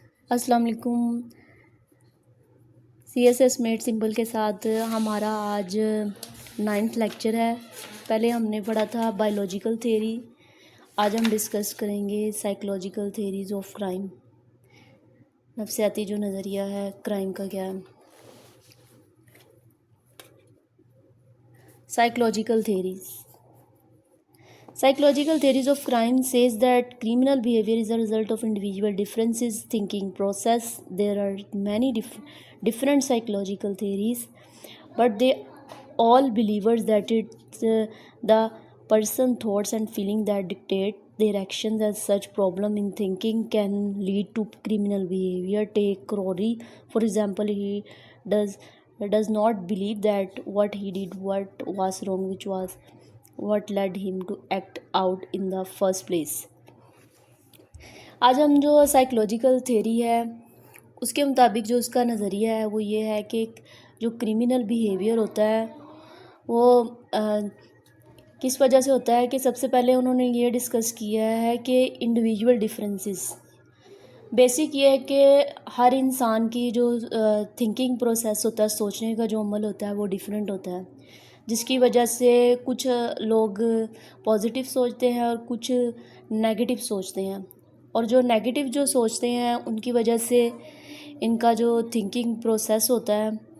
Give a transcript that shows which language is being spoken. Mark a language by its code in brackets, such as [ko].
[ur] السلام علیکم۔ C S S made simple کے ساتھ ہمارا آج 9th لیکچر ہے۔ پہلے ہم نے پڑھا تھا بایولوجیکل تھیوری، آج ہم ڈسکس کریں گے [en] psychological theories of crime, [ur] نفسیاتی جو نظریہ ہے کرائم کا کیا ہے۔ [en] Psychological theories Psychological theories of crime says that criminal behavior is a result of individual differences thinking process. There are many different psychological theories, but they all believers that it's the person thoughts and feeling that dictate their actions. As such, problem in thinking can lead to criminal behavior. Take Crowley, for example. He does not believe that what he did what was wrong, which was what led him to act out in the first place. [ur] آج ہم جو psychological theory ہے اس کے مطابق جو اس کا نظریہ ہے وہ یہ ہے کہ جو کرمنل بیہیویئر ہوتا ہے وہ کس وجہ سے ہوتا ہے کہ سب سے پہلے انہوں نے یہ ڈسکس کیا ہے کہ انڈیویجول ڈفرینسز بیسک یہ ہے کہ ہر انسان کی جو تھنکنگ پروسیس ہوتا ہے، سوچنے کا جو عمل ہوتا ہے وہ ڈیفرنٹ ہوتا ہے، جس کی وجہ سے کچھ لوگ پازیٹیو سوچتے ہیں اور کچھ نیگیٹو سوچتے ہیں، اور جو نیگیٹو جو سوچتے ہیں ان کی وجہ سے ان کا جو تھنکنگ پروسیس ہوتا ہے